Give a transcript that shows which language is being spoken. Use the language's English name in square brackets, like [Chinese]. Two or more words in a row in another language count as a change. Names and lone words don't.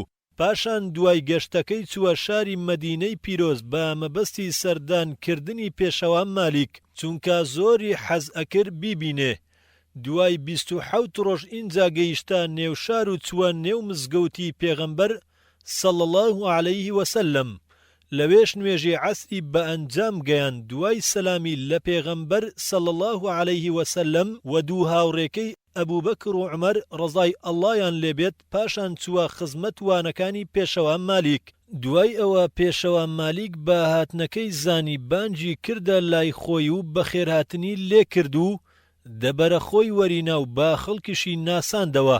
[Central Kurdish] پاشان دوای گەشتەکەی چووە شاری مەدینەی پیرۆز بە مەبەستی سەردانکردنی پێشەوە مالیک، چونکە زۆری حەز ئەکرد بیبینێ. دوای 27 ڕۆژ ئینجا گەیشتە نێو شار و چووە نێو مزگەوتی پێغەمبەر [Arabic] صلى الله عليه وسلم. [Central Kurdish] لەوێش نوێژی عەسری بە ئەنجام گەیان. دوای سەلامی لە پێغەمبەر [Arabic] صلى الله عليه وسلم [Central Kurdish] و دوو هاوڕێکەی ئەبوبەکر و عومەر ڕەزای ئەڵڵایان لێبێت پاشان چووە خزمەت وانەکانی پێشەوە مالیک. دوای ئەوە پێشەوە مالیک بە هاتنەکەی زانی بانجی کردە لای خۆی و بە خێرهاتنی لێ کرد و دەبەرە خۆی وەرینا و با خەڵکیشی ناساندەوە.